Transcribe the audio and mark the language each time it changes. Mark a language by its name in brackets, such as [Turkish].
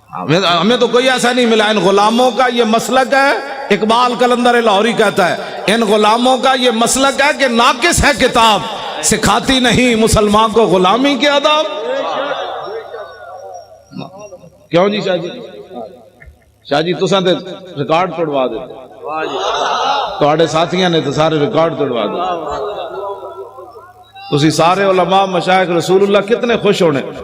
[Urdu] ہمیں تو کوئی ایسا نہیں ملا. ان غلاموں کا یہ مسلک ہے, اقبال قلندر لاہوری کہتا ہے ان غلاموں کا یہ مسلک ہے کہ ناقص ہے کتاب, سکھاتی نہیں مسلمان کو غلامی کے آداب. [Punjabi] کیوں جی شاہ جی؟ شاہ جی تساں تے ریکارڈ توڑوا دیتے, تواڈے ساتھیاں نے تو سارے ریکارڈ توڑوا دیتے. تسی سارے علماء مشائخ رسول اللہ کتنے خوش ہونے.